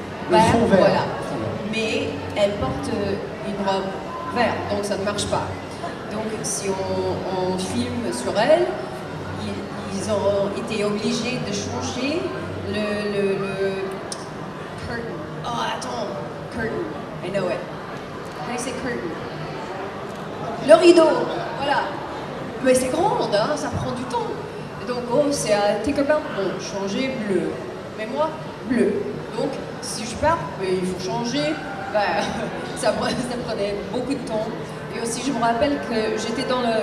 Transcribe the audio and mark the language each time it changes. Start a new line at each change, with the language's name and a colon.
French: Le vert, fond vert. voilà. Mais elle porte une robe verte, donc ça ne marche pas. Donc si on filme sur elle, ils ont été obligés de changer le curtain.
English: Oh
French: attends,
English: curtain, I know it. How do you say curtain?
French: Le rideau, voilà. Mais c'est grande, hein, ça prend du temps. Et donc, oh, c'est à Tinkerbell, bon, changer bleu. Mais moi, bleu. Donc, si je pars, il faut changer. Ben, ça prenait beaucoup de temps. Et aussi, je me rappelle que j'étais dans le...